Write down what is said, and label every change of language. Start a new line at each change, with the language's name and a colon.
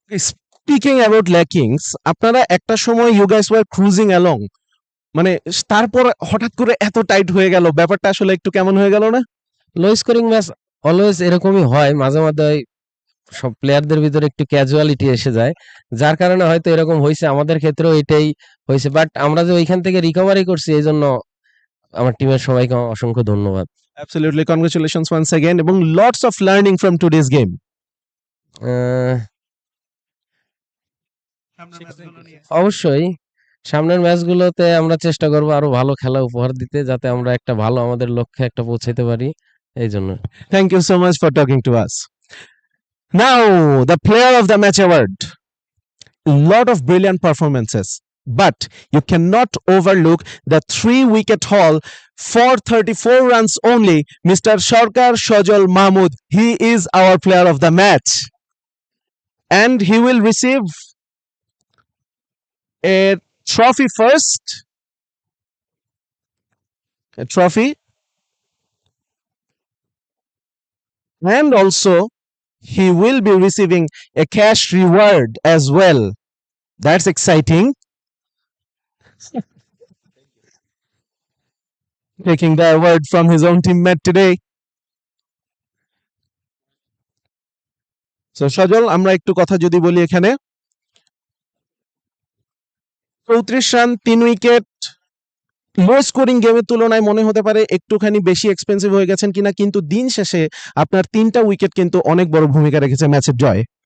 English: speaking about lackings,
Bangla: আপনারা একটা সময়
English: you guys were cruising along,
Bangla: মানে তারপর হঠাৎ করে এত টাইট হয়ে গেল, ব্যাপারটা আসলে একটু কেমন হয়ে গেল না? লো স্কোরিং ম্যাচ অলওয়েজ এরকমই হয়, মাঝে মাঝে সব প্লেয়ারদের ভিতরে একটু ক্যাজুয়ালিটি এসে যায়, যার কারণে হয়তো এরকম হয়েছে। আমাদের ক্ষেত্রেও এটাই হয়েছে, বাট আমরা যে ওইখান থেকে রিকভারি করছি এই জন্য আমার টিমের সবাইকে অসংখ্য ধন্যবাদ।
English: Absolutely, congratulations once again
Bangla: এবং
English: lots of learning from today's game.
Bangla: অবশ্যই সামনের ম্যাচগুলোতে আমরা চেষ্টা করবো আরো ভালো খেলা উপহার দিতে, যাতে আমরা একটা ভালো আমাদের লক্ষ্যে একটা পৌঁছাতে পারি, এই জন্য।
English: Thank you so much for talking to us. Now, the player of the match award. Lot of brilliant performances, but you cannot overlook the 3-wicket haul, 434 runs only, Mr. Sarkar Shojol Mahmood. He is our player of the match, and he will receive a trophy first, a trophy, and also he will be receiving a cash reward as well. That's exciting. Taking the award from his own teammate today.
Bangla: So সজল, আমরা একটু কথা যদি বলি, এখানে 34 run 3 wicket low scoring গেমের তুলনায় মনে হতে পারে একটুখানি বেশি এক্সপেন্সিভ হয়ে গেছেন কিনা, কিন্তু দিন শেষে আপনার 3টা উইকেট কিন্তু অনেক বড় ভূমিকা রেখেছে ম্যাচের জয়ে।